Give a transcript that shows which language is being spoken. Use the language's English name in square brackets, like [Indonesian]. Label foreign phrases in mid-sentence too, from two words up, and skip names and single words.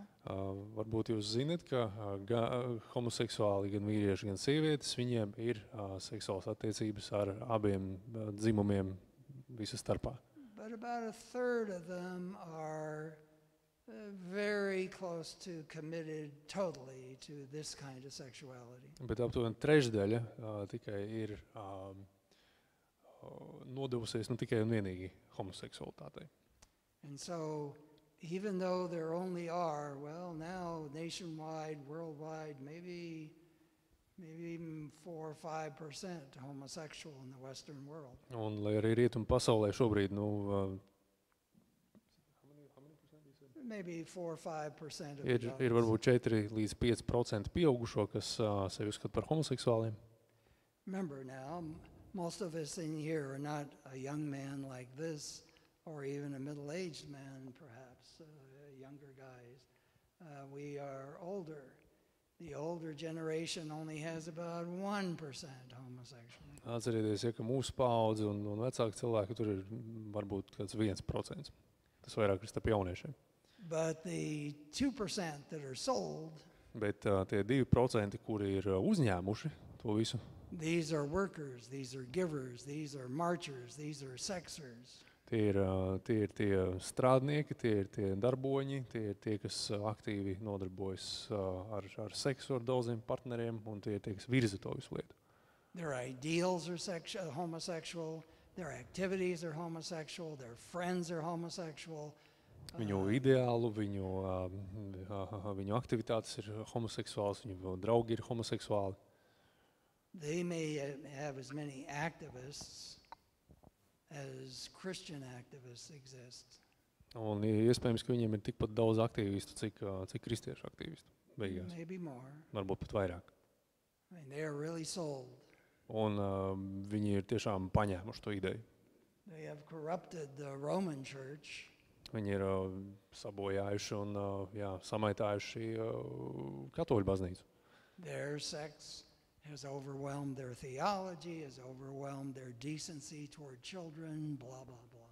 [Latvian] Varbūt jūs zinat, ka homoseksuāli gan vīrieši, gan sievietes, viņiem ir seksuālas attiecības ar abiem dzimumiem visu starpā. [English] But about a third of them are very close to committed totally to this kind of sexuality. [Latvian] Bet aptuveni trešdaļa tikai ir nodevusies tikai un vienīgi homoseksualitātei. [English] And so, even though there only are, well, now nationwide, worldwide, maybe even 4 or 5% homosexual in the Western world. [Latvian] Un lai arī rietumu pasaulē šobrīd, [English] Maybe 4 or 5% of [Latvian] ir varbūt 4 līdz 5% pieaugušo, kas sevi uzskata par homoseksuāliem. [English] Remember now, most of us in here are not a young man like this, or even a middle-aged man, perhaps, younger guys. We are older. The older generation only has about 1% homosexual. [Latvian] Atcerieties, ka mūsu paudze un vecāki cilvēki tur ir varbūt kāds 1%. Tas vairāk ir starp jauniešiem. [English] But the 2% that are sold, [Latvian] Bet tie 2%, kuri ir uzņēmuši to visu, [English] these are workers, these are givers, these are marchers, these are sexers. [Latvian] tie ir tie strādnieki, tie ir tie darboņi, tie ir tie, kas aktīvi nodarbojas ar seksu, ar daudziem partneriem, un tie ir tie, kas virza to visu lietu. [English] Their ideals are homosexual, their activities are homosexual, their friends are homosexual. [Latvian] Viņu ideālu, viņu aktivitātes ir homoseksuāls, viņu draugi ir homoseksuāli. [English] They may have as many activists as Christian activists exist. [Latvian] Un iespējams, ka viņiem ir tikpat daudz aktīvistu, cik kristiešu aktīvistu beigās. [English] Maybe more. [Latvian] Varbūt pat vairāk. [English] I mean, they are really sold. [Latvian] Un viņi ir tiešām paņēmuši to ideju. [English] They have corrupted the Roman church. [Latvian] Viņi ir sabojājuši un samaitājuši katoļu baznīcu. [English] Their sex has overwhelmed their theology, has overwhelmed their decency toward children, blah, blah, blah.